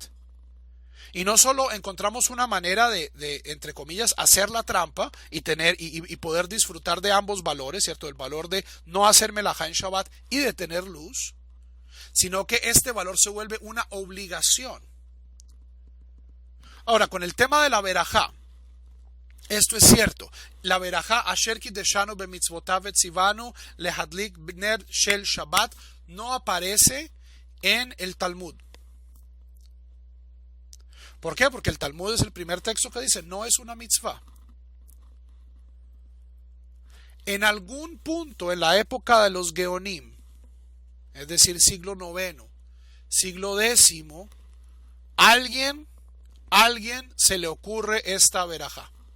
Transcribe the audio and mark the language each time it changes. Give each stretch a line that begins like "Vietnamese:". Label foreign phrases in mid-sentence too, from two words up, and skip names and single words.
Spanish: Y no solo encontramos una manera de entre comillas, hacer la trampa y poder disfrutar de ambos valores, ¿cierto? El valor de no hacer melajá en Shabbat y de tener luz, sino que este valor se vuelve una obligación. Ahora, con el tema de la verajá, esto es cierto. La verajá
Hebrew: אשר קדשנו במצותיו וצונו להדליק נר של שבת
Spanish: no aparece en el Talmud. ¿Por qué? Porque el Talmud es el primer texto que dice no es una mitzvah. En algún punto en la época de los Geonim, es decir, siglo IX, siglo X, alguien se le ocurre esta verajá.